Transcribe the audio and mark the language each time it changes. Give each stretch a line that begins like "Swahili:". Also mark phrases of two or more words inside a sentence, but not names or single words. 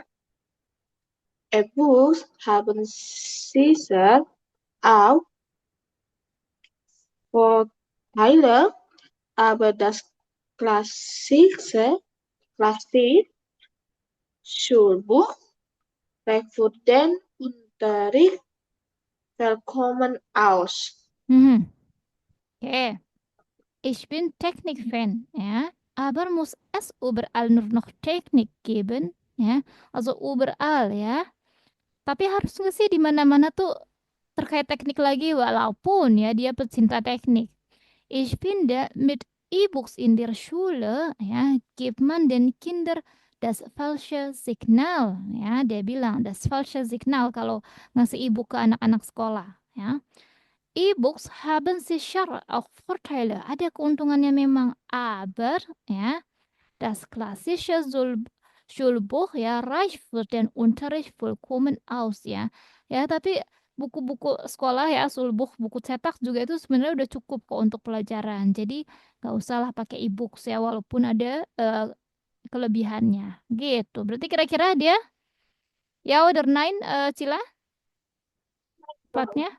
German: E-Books haben sicher auch Vorteile, aber das Klassik Schulbuch reicht für den Unterricht vollkommen aus. Mhm. Oke, ich bin Technik-Fan, ya. Aber muss es überall nur noch Technik geben, ya. Also überall, ya.
Indonesian: Tapi harus nggak sih di mana-mana tuh terkait teknik lagi, walaupun ya dia pecinta teknik.
German: Ich finde, mit E-Books in der Schule, ja, gibt man den Kindern das falsche Signal.
Indonesian: Ya, dia bilang
German: das falsche Signal
Indonesian: kalau ngasih e-book ke anak-anak sekolah.
German: Ya, E-Books haben sicher auch Vorteile.
Indonesian: Ada keuntungannya memang,
German: aber ya, das klassische Schulbuch ya reicht für den Unterricht vollkommen aus ya.
Indonesian: Ya, tapi buku-buku sekolah ya, Schulbuch, buku cetak juga itu sebenarnya udah cukup kok untuk pelajaran. Jadi nggak usahlah pakai e-books ya, walaupun ada kelebihannya. Gitu. Berarti kira-kira dia ya order 9 Cila tepatnya?